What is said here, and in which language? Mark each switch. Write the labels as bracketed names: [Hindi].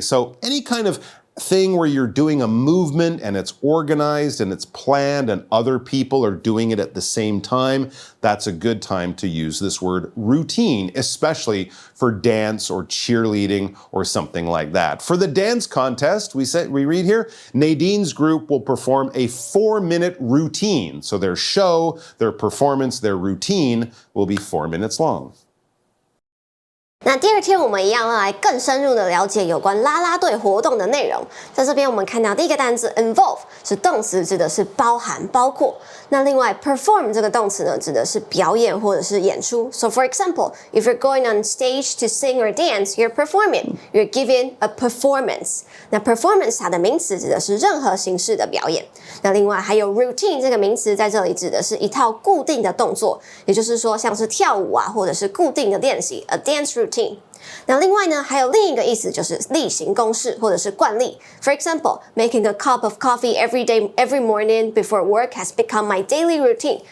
[English] So any kind of thing where you're doing a movement and it's organized and it's planned and other people are doing it at the same time, that's a good time to use this word routine, especially for dance or cheerleading or something like that. For the dance contest, we read here, Nadine's group will perform a 4-minute routine. So their show, their performance, their routine will be 4 minutes long. [Chinese] 那第2天我们一样要来更深入的了解有关啦啦队活动的内容。在这边我们看到第一个单字 involve 是动词，指的是包含、包括。那另外 perform 这个动词呢，指的是表演或者是演出。 [English] So for example, if you're going on stage to sing or dance, you're performing. You're giving a performance. [Chinese] 那 performance 它的名词指的是任何形式的表演。那另外还有 routine 这个名词在这里指的是一套固定的动作，也就是说像是跳舞啊，或者是固定的练习 ， [English] a dance routine。 [Chinese] 那另外呢，还有另一个意思就是例行公事或者是惯例。 [English] For example, making a cup of coffee every day, every morning before work has become my daily routine.